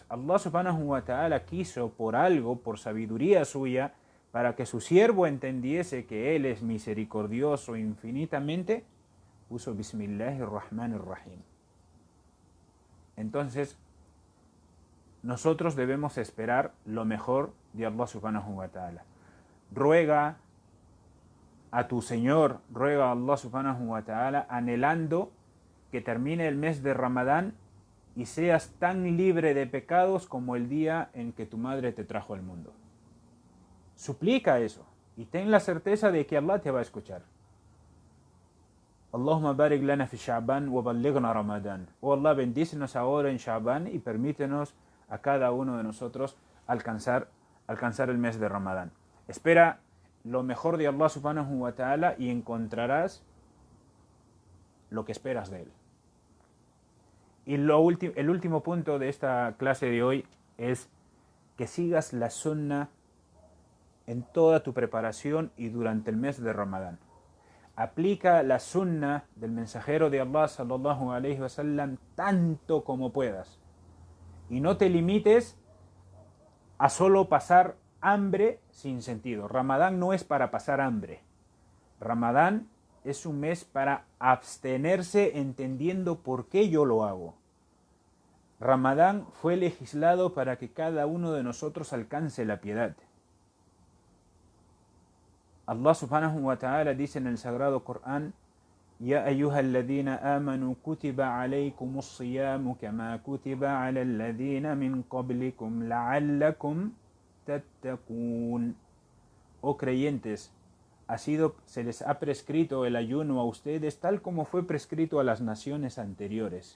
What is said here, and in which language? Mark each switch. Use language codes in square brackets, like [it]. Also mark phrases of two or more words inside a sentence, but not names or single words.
[es] Allah [ar] سبحانه وتعالى [es] quiso por algo, por sabiduría suya, para que su siervo entendiese que Él es misericordioso infinitamente, puso Bismillahirrahmanirrahim. Entonces, nosotros debemos esperar lo mejor de Allah [ar] سبحانه وتعالى. [es] ruega a tu Señor, ruega a Allah [ar] سبحانه وتعالى, [es] anhelando que termine el mes de Ramadán y seas tan libre de pecados como el día en que tu madre te trajo al mundo. Suplica eso y ten la certeza de que Allah te va a escuchar. [ar] اللهم بارك لنا في شعبان وبلغنا رمضان. [es] Oh Allah, bendícenos ahora en Sha'ban y permítenos a cada uno de nosotros alcanzar el mes de Ramadán. Espera lo mejor de Allah [ar] سبحانه وتعالى [es] y encontrarás lo que esperas de él. Y el último punto de esta clase de hoy es que sigas la sunnah en toda tu preparación y durante el mes de Ramadán. Aplica la sunnah del mensajero de Allah [ar] صلى الله عليه وسلم [es] tanto como puedas. Y no te limites a solo pasar hambre sin sentido. Ramadán no es para pasar hambre. Ramadán es un mes para abstenerse entendiendo por qué yo lo hago. Ramadán fue legislado para que cada uno de nosotros alcance la piedad. [ar] الله سبحانه وتعالى [es] dice en el Sagrado Corán: [ar] يا أيها الذين آمنوا كتب عليكم الصيام كما كتب على الذين من قبلكم لعلكم تتقون. [es] Oh creyentes, se les ha prescrito el ayuno a ustedes tal como fue prescrito a las naciones anteriores.